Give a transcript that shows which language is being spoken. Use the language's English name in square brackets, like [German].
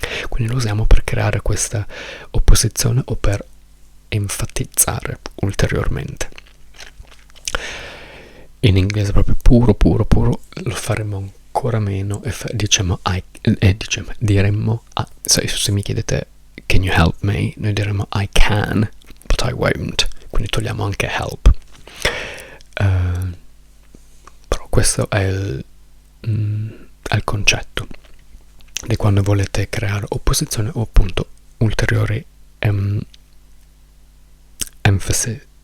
[Italian] Quindi lo usiamo per creare questa opposizione o per enfatizzare ulteriormente. In inglese proprio puro lo faremo ancora meno e diremmo se mi chiedete [English] can you help me, [Italian] noi diremo [English] I can, but I won't. [Italian] Quindi togliamo anche help. Però questo è il concetto di quando volete creare opposizione o appunto ulteriori enfasi.